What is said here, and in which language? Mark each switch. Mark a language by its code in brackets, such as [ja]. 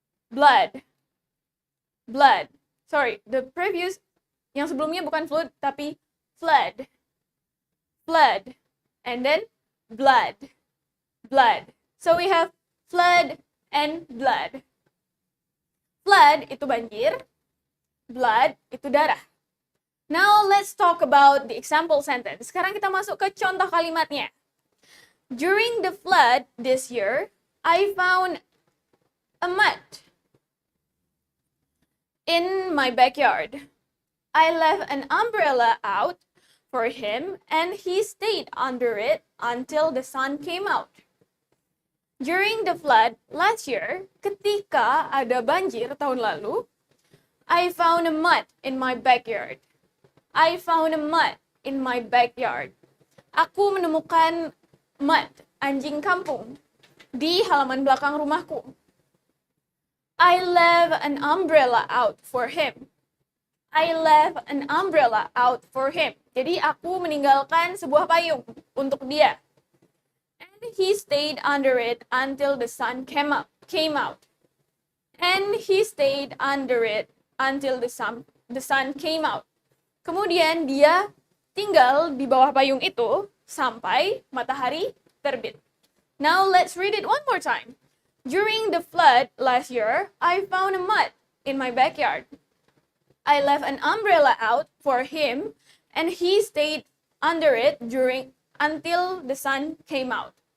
[en] Blood. Blood. Sorry, the previous, [id] yang sebelumnya bukan flood, tapi flood. [en] Flood. And then blood. Blood. So we have flood and blood. [id] Flood itu banjir, blood itu darah. [en] Now let's talk about the example sentence. [id] Sekarang kita masuk ke contoh kalimatnya. [en] During the flood this year, I found a mud in my backyard. I left an umbrella out for him and he stayed under it until the sun came out. During the flood last year, [id] ketika ada banjir tahun lalu, [en] I found a mud in my backyard. I found a mud in my backyard. [id] Aku menemukan mud, anjing kampung, di halaman belakang rumahku. [en] I left an umbrella out for him. I left an umbrella out for him. [id] Jadi aku meninggalkan sebuah payung untuk dia. [en] And he stayed under it until the sun came out. And he stayed under it until the sun came out. [id] Kemudian dia tinggal di bawah payung itu sampai matahari terbit. [en] Now let's read it one more time. During the flood last year, I found a mud in my backyard. I left an umbrella out for him and he stayed under it until the sun came out.